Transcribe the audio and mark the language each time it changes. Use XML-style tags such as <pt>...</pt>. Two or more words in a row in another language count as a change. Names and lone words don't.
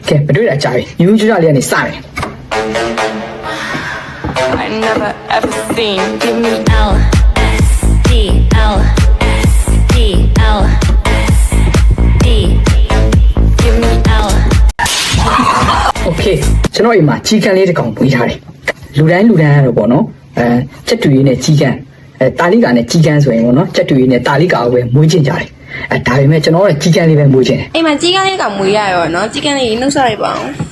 <my>ကဲမတွေ့တာကြာပြီယူကျွတ်လေးကနေစမယ်</my> <en>I never ever seen. Give me L S D L S D L S D. Give me L.</en> <my>โอเคကျွန်တော်အိမ်မှာကြီးကန်းလေးတစ်ကောင်ပွေးထားတယ်လူတိုင်းကတော့ပေါ့နော်ချက်တူရေးနဲ့ကြီးကန်းတာလီကာနဲ့ကြီးကန်းဆိုရင်ပေါ့နော်ချက်တူရေးနဲ့တာလီကာကိုပဲမွေးချင်ကြတယ်ဒါပေမဲ့ကျွန်တော်ကကြီးကန်းလေးပဲမွေးချင်တယ် အိမ်မှာကြီးကန်းလေးကမွေးရရောနော်ကြီးကန်းလေးနှုတ်ဆက်လိုက်ပါအောင်</my>